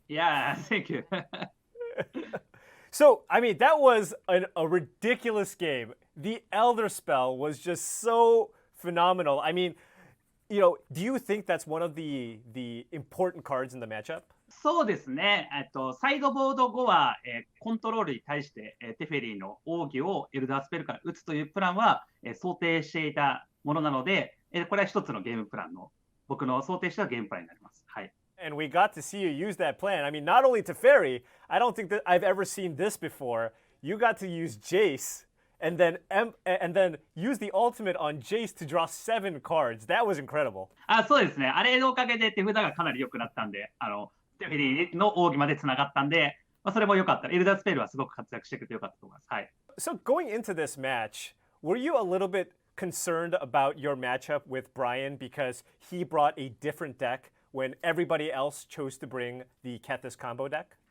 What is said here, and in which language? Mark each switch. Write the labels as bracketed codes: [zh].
[en] Yeah, thank you. So, I mean, that was a ridiculous game. The Elder Spell was just so phenomenal. I mean, you know, do you think that's one of the important cards in the matchup? [ja] そうですね。サイドボード後は、コントロールに対して、テフェリーの奥義をエルダースペルから打つというプランは、想定していたものなので、これは一つのゲームプランの僕の想定したゲームプランになります。はい。 [en] And we got to see you use that plan. I mean, not only Teferi, I don't think that I've ever seen this before. You got to use Jace and then use the ultimate on Jace to draw 7 cards. That was incredible. [ja] そうですね。あれのおかげで手札がかなり良くなったんで、テフェリーの奥義までつながったんで、それも良かった。エルダースペルはすごく活躍してくれて良かったと思います。はい。 [en] So going into this match, were you a little bit concerned about your matchup with Brian because he brought a different deck when everybody else chose to bring the Kethis combo deck?